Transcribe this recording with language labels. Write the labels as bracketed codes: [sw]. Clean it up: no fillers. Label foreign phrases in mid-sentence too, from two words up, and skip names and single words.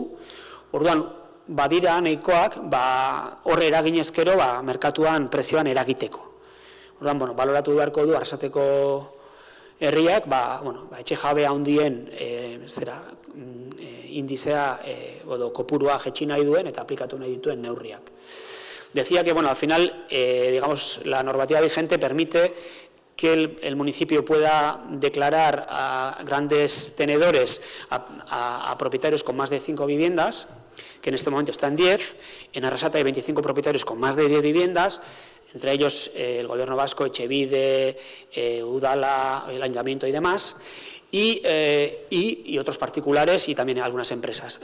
[eu] Orduan, badira nahikoak horre eraginezkero merkatuan prezioan eragiteko. Orduan, baloratu beharko du Arrasateko herriak, etxe jabe handien indizea edo kopurua jetxi nahi duen eta aplikatu nahi dituen neurriak. [es] Decía que, al final, digamos, la normativa vigente permite que el municipio pueda declarar a grandes tenedores, a propietarios con más de 5 viviendas, que en este momento están 10, en Arrasate hay 25 propietarios con más de 10 viviendas, entre ellos el Gobierno vasco, [eu] Etxebide, Udala, [es] el Ayuntamiento y demás, y otros particulares y también algunas empresas.